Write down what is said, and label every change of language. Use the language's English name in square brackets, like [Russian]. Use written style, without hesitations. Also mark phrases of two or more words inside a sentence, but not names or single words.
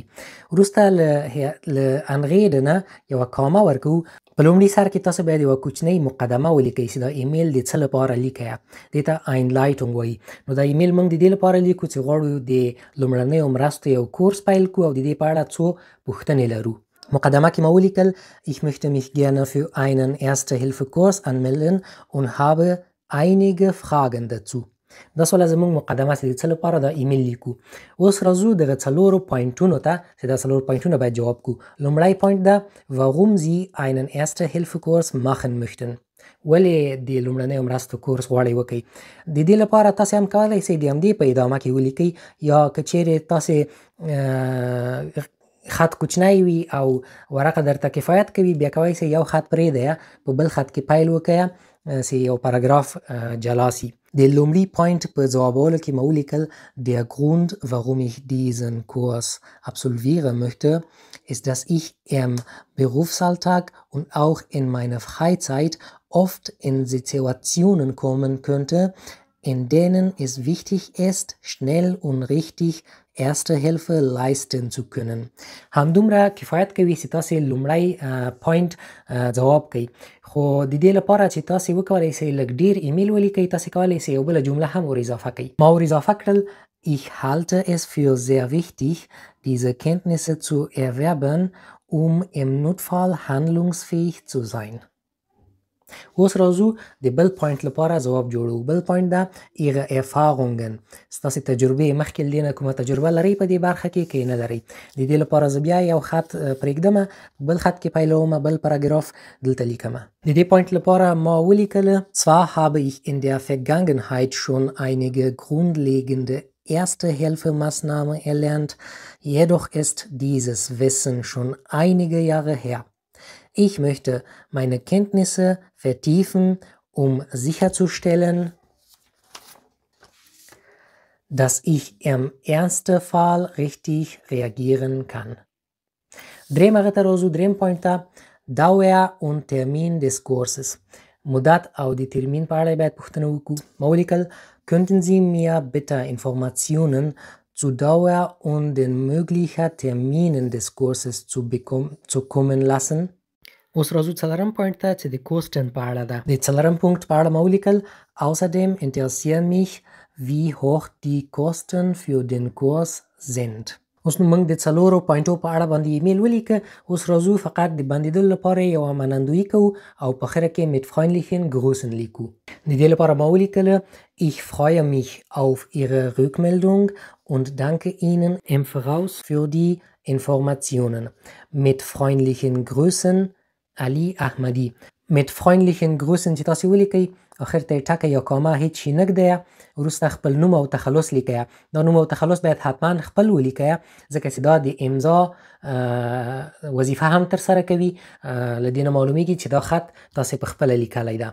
[Pashto] وروسته له انغېډ نه یوه کامه ورکوو. په لومړي سر کې تاسو باید یوه کوچنۍ مقدمه ولیکئ چې دا ایمیل د څه لپاره لیکئ. دې ته Einleitung وایي. نو دا ایمیل موږ د دې لپاره لیکو چې غواړو د لومړنیو مرستو یو کورس پیل کړو او د دې په اړه څو پوښتنې لرو. مقدمه کې ما ولیکل [German] Ich möchte mich gerne für einen Erste-Hilfe-Kurs anmelden und habe einige Fragen dazu. [Pashto] دا سوله زموږ مقدمه چې د څه لپاره دا ایمیل لیکو. اوس راځو دغه څلورو پوینټونو ته چې دا څلور پوینټونه باید جواب کو. لومړی پوینټ ده [German] warum Sie einen Erste-Hilfe-Kurs machen möchten. [Pashto] ولې د لومړنیو مرستو کورس غواړئ وکړئ. د دې لپاره تاسې هم کولی شئ د همدې په ادامه کې ولیکئ، یا که چیرې تاسې خط کوچنی وي او ورقه درته کفایت کوي، بیا کولی شئ یو خط پرېږدئ په بل خط کې پیل وکړئ چې یو پاراګراف جلا سي. د لومړي پوینټ په ځوابولو کې مو ولیکل: [German] Der Grund, warum ich diesen Kurs absolvieren möchte, ist, dass ich im Berufsalltag und auch in meiner Freizeit oft in Situationen kommen könnte, in denen es wichtig ist, schnell und richtig Erste Hilfe leisten zu können. [Pashto] همدومره کفایت کوي چې تاسې لومړی پوینټ ځواب کړئ. خو د دې لپاره چې تاسې وکولی شئ لږ ډیر ایمیل ولیکئ، تاسې کولی شئ یو بله جمله هم ور اضافه کړئ. ما ور اضافه کړل: [German] Ich halte es für sehr wichtig, diese Kenntnisse zu erwerben, um im Notfall handlungsfähig zu sein. [Pashto] اوس راځو د بل پوینټ لپاره ځواب جوړو. بل پوینټ ده [German] Ihre Erfahrungen. [Pashto] ستاسې تجربې، مخکې له دې نه کومه تجربه لرئ په دې برخه کې که نه لرئ. د دې لپاره زه بیا یو خط پرېږدمه، بل خط کې پیلومه، بل پاراګراف دلته لیکمه. د دې پوینټ لپاره ما ولیکله: [German] Zwar habe ich in der Vergangenheit schon einige grundlegende Erste-Hilfe-Maßnahmen erlernt, jedoch ist dieses Wissen schon einige Jahre her. Ich möchte meine Kenntnisse vertiefen, um sicherzustellen, dass ich im Ernstfall richtig reagieren kann. [Pashto] دریم هغه ته راځو، دریم پوینټ ته [German] Dauer und Termin des Kurses. [Pashto] مدت او د ترمین په اړه باید پوښتنه وکړو. ما ولیکل: [German] Könnten Sie mir bitte Informationen zu Dauer und den möglichen Terminen des Kurses zukommen lassen? [Pashto] اوس راځو څلورم پوینټ ته چې د کوسټن په اړه ده. د څلورم پوینټ په اړه ما ولیکل: [German] Außerdem interessieren mich, wie hoch die Kosten für den Kurs sind. [Pashto] اوس نو موږ د څلورو پوینټو په اړه باندې ایمیل ولیکه. اوس راځو فقط د بندیدلو لپاره یوه منندویي کوو او په اخره کې [German] mit freundlichen Grüßen [Pashto] لیکو. د دې لپاره ما ولیکل: [German] Ich freue mich auf Ihre Rückmeldung und danke Ihnen im Voraus für die Informationen. Mit freundlichen Grüßen علي احمدي. mit freundlichen Grüßen [Pashto] چې تاسې ولیکئ، اخر ته یې ټکه یا کامه هیڅ شي نه ږدئ، وروسته خپل نوم او تخلص لیکئ. دا نوم او تخلص باید حتما خپل ولیکئ، ځکه چې دا د امضا وظیفه هم ترسره کوي. له دې نه معلومیږي چې دا خط تاسې په خپله لیکلی ده.